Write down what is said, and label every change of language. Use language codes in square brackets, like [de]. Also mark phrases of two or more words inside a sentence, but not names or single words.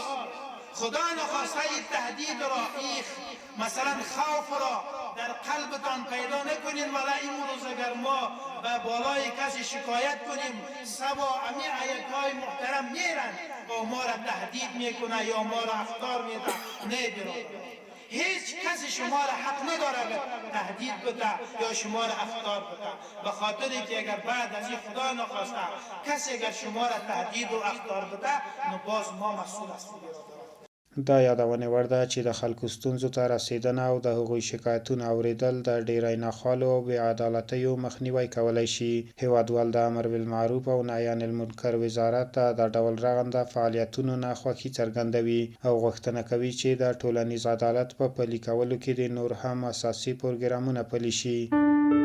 [fa] خدا نخواسته تهدید را مثلا خوف را در قلبتان پیدا نکنین، ولی این روز اگر ما به بالای کسی شکایت کنیم سبا امی هیئت‌های محترم میرن و ما را تهدید میکنه یا ما را اخطار میده. نه برادر، هیچ کسی شما را حق نداره تهدید بده یا شما را اخطار بده، به خاطر که اگر بعد از این خدا نخواسته کسی اگر شما را تهدید و اخطار بده نو باز ما مسئول هستیم. [ps] دا یادونه وړ ده چې د خلکو ستونزو ته رسیدنه او د هغوی شکایتونه اورېدل د ډیری ناخوالو او بې عدالتیو مخنیوی کولی شي. هیوادوال د امر بالمعروف او نهي عن المنکر وزارت ته د ډول رغنده فعالیتونو نه خوښي څرګندوي او غوښتنه کوي چې د ټولنیز عدالت په پلي کولو کې د نور هم اساسي پروګرامونه پلي شي.